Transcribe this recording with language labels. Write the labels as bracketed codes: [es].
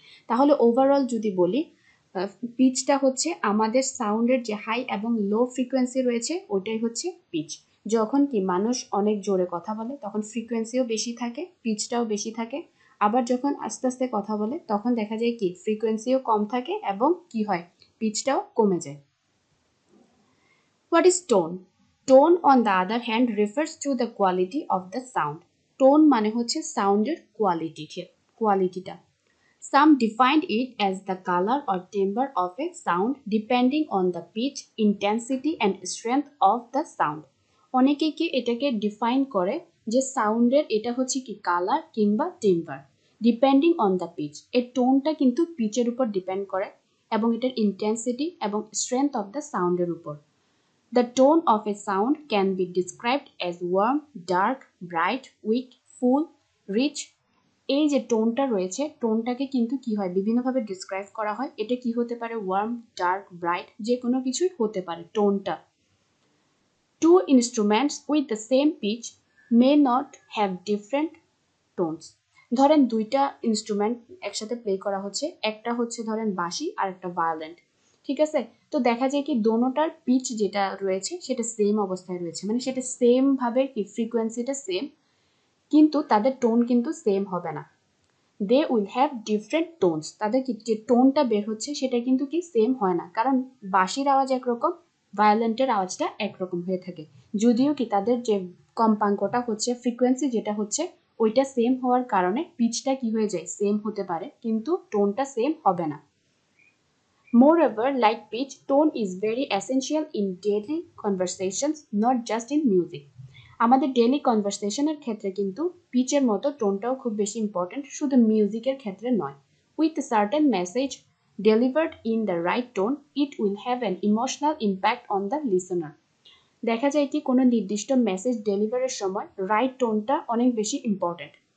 [bn] তাহলে ওভারঅল যদি বলি পিচটা হচ্ছে আমাদের সাউন্ডের যে হাই এবং লো ফ্রিকোয়েন্সি রয়েছে ওটাই হচ্ছে পিচ। যখন কি মানুষ অনেক জোরে কথা বলে তখন ফ্রিকোয়েন্সিও বেশি থাকে, পিচটাও বেশি থাকে, আবার যখন আস্তে আস্তে কথা বলে তখন দেখা যায় কি ফ্রিকোয়েন্সিও কম থাকে এবং কি হয় পিচটাও কমে যায়। [en] What is tone? Tone on the other hand refers to the quality of the sound. [bn] Tone মানে হচ্ছে সাউন্ডের কোয়ালিটিটা। [en] Some defined it as the color or timbre of a sound depending on the pitch, intensity and strength of the sound. [bn] অনেকে কি এটাকে define করে যে সাউন্ডের এটা হচ্ছে কি কালার কিংবা timber [en] Depending on the pitch. [bn] এর টোনটা কিন্তু পিচের উপর ডিপেন্ড করে এবং এটার ইন্টেন্সিটি এবং স্ট্রেংথ অফ দ্য সাউন্ডের উপর। [en] The tone of a sound can be described as warm, dark, bright, weak, full, rich. [bn] এই যে টোনটা রয়েছে, টোনটাকে কিন্তু কি হয় বিভিন্নভাবে ডিসক্রাইব করা হয়। এটা কি হতে পারে, ওয়ার্ম, ডার্ক, ব্রাইট, যে কোনো কিছুই হতে পারে টোনটা। [en] Two instruments with the same pitch may not have different tones. [bn] ধরেন দুইটা ইনস্ট্রুমেন্ট একসাথে প্লে করা হচ্ছে, একটা হচ্ছে ধরেন বাঁশি আর একটা ভায়োলিন, ঠিক আছে? তো দেখা যায় কি দোনোটার পিচ যেটা রয়েছে সেটা সেম অবস্থায় রয়েছে, মানে সেটা সেম ভাবে কি ফ্রিকোয়েন্সিটা সেম, কিন্তু তাদের টোন কিন্তু সেম হবে না। [en] they will have different tones, [bn] তাদের কি যে টোনটা বের হচ্ছে সেটা কিন্তু কি সেম হয় না, কারণ বাঁশির আওয়াজ একরকম, ভায়োলিনের আওয়াজটা একরকম হয়ে থাকে, যদিও কি তাদের যে কম্পাঙ্কটা হচ্ছে ফ্রিকোয়েন্সি যেটা হচ্ছে ওইটা সেম হওয়ার কারণে পিচটা কি হয়ে যায় সেম হতে পারে, কিন্তু টোনটা সেম হবে না। [en] Moreover, like pitch, tone is very essential in daily conversations, not just in music. [bn] আমাদের ডেইলি কনভারসেশনের ক্ষেত্রে কিন্তু পিচের মতো টোনটাও খুব বেশি ইম্পর্টেন্ট, শুধু মিউজিকের ক্ষেত্রে নয়। [en] With a certain message delivered in the right tone, it will have an emotional impact on the listener. [bn] দেখা যায় কি কোনো নির্দিষ্ট মেসেজ ডেলিভারের সময় রাইট টোনটা অনেক বেশি ইম্পর্টেন্ট।